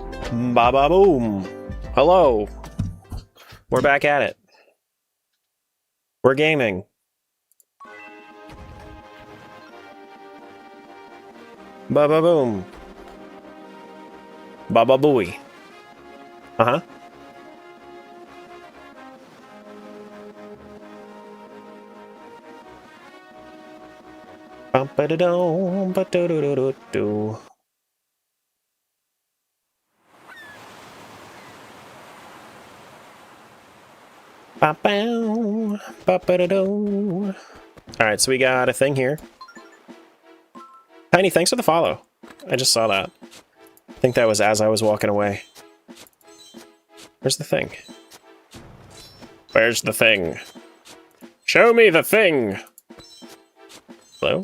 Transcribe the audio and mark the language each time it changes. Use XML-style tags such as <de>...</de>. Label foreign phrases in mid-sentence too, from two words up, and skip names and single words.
<en>Ba ba boom. Hello. We're back at it. We're gaming. Ba ba boom. Ba ba booey. Uh-huh. Bum ba da dum ba do do do do do. Ba bow ba ba da do. Alright, so we got a thing here. Tiny, thanks for the follow. I just saw that. I think that was as I was walking away. Where's the thing? Where's the thing? Show me the thing! Hello?</en>